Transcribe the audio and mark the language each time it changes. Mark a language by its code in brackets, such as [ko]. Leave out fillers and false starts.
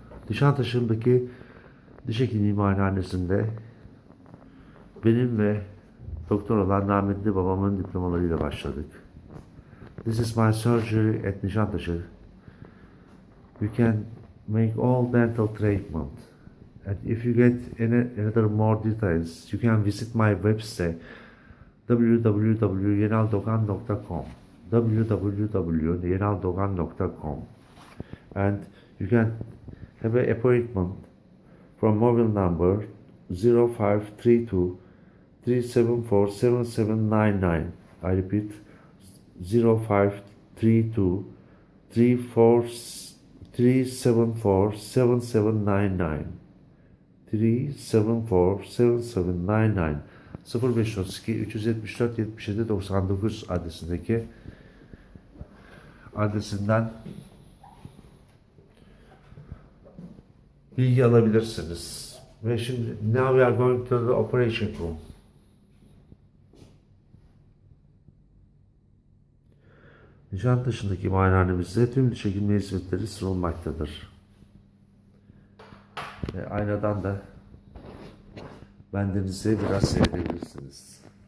[tr] Nişantaşı'ndaki diş hekimliği muayenehanesinde benim ve doktor olan rahmetli babamın diplomalarıyla başladık. [en] This is my surgery at Nişantaşı. You can make all dental treatment. And if you get another more details, you can visit my website www.yenaldogan.com www.yenaldogan.com and you can have an appointment from mobile number 0532 374 7799. I repeat [tr] 0532 374 7799 374 7799 0532 374 77 99 adresinden bilgi alabilirsiniz. Ve şimdi [en] now we are going to the operation room. [tr] Nişantaşı'ndaki muayenehanemizde tüm diş hekimliği hizmetleri sunulmaktadır. Ve aynadan da bendenizi biraz seyredebilirsiniz.